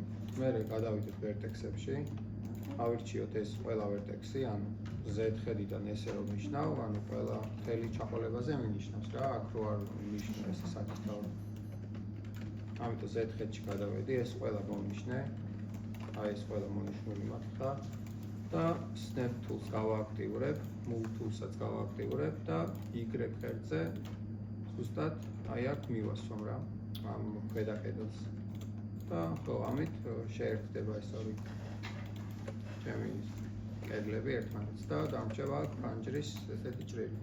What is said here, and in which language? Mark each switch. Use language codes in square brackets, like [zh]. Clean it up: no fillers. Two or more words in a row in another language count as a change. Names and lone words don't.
[ka] მერე გადავიდეთ vertex-ებში, ავირჩიოთ ეს ყველა vertex-ი, ანუ Z-ხედიდან ესე რომ ნიშნავ, ანუ ყველა მთელი ჩაყოლებაზე მინიშნავს რა, აქ რო არ ნიშნა ეს საკითხავი. ამიტომ Z-ხედში გადავედი, ეს ყველა მომნიშნე აი ეს ყველა მონიშნული მაქვს ხა და [en] snap tools [ka] გავააქტიურებ, [en] move tools- [ka] საც გავააქტიურებ და Y ღერძზე ზუსტად აი აქ მივასვამ რა ამ ქვედა კედელს. და ხო, ამით შეერთდება ეს ორი ჩემი კედლები ერთმანეთს და დამრჩება აქ ფანჯრის ესეთი ჭრილი.